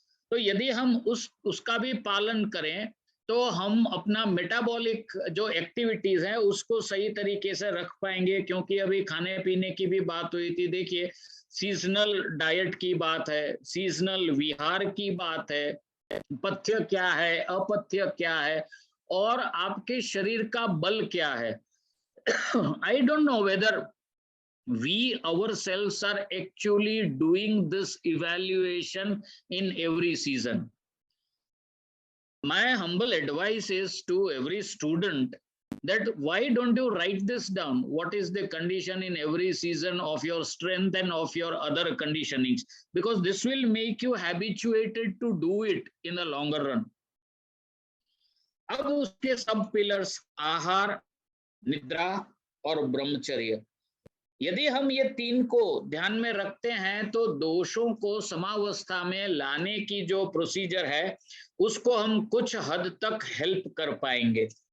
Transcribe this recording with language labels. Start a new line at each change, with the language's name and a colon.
Hindi: तो यदि हम उसका भी पालन करें तो हम अपना मेटाबॉलिक जो एक्टिविटीज है उसको सही तरीके से रख पाएंगे। क्योंकि अभी खाने पीने की भी बात हुई थी, देखिए सीजनल डाइट की बात है, सीजनल विहार की बात है, पथ्य क्या है, अपथ्य क्या है, और आपके शरीर का बल क्या है।
English: I don't know whether we ourselves are actually doing this evaluation in every season. My humble advice is to every student that why don't you write this down, what is the condition in every season of your strength and of your other conditionings, because this will make you habituated to do it in the longer run.
Hindi: अब उसके सब pillars आहार, निद्रा और ब्रह्मचर्य, यदि हम ये तीन को ध्यान में रखते हैं तो दोषों को समावस्था में लाने की जो प्रोसीजर है उसको हम कुछ हद तक हेल्प कर पाएंगे।